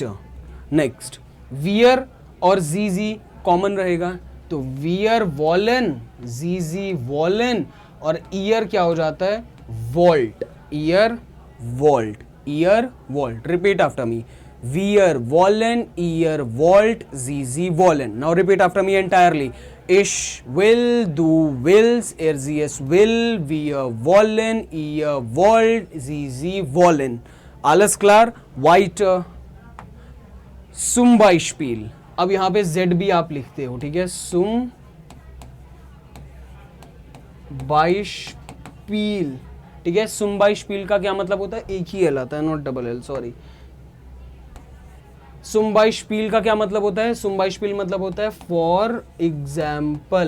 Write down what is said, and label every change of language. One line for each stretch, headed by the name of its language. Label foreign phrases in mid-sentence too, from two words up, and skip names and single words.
Hindi: नेक्स्ट, वियर और जीजी कॉमन रहेगा, तो
German: wir wollen, Sie wollen,
Hindi: और ईयर क्या हो जाता है,
German: wollt, ihr wollt, ihr wollt.
English: repeat after me,
German: wir wollen, ihr wollt, Sie wollen.
English: now repeat after me entirely,
German: ich will, du willst, er sie es will, wir wollen, ihr wollt, Sie wollen. alles klar? Weiter. Zum Beispiel.
Hindi: अब यहां पे Z भी आप लिखते हो। ठीक है,
German: Zum Beispiel।
Hindi: ठीक है,
German: Zum Beispiel
Hindi: का क्या मतलब होता है, एक ही एल आता है,
English: not double L,
Hindi: सॉरी।
German: Zum Beispiel
Hindi: का क्या मतलब होता है,
German: Zum Beispiel
Hindi: मतलब होता है
English: for example.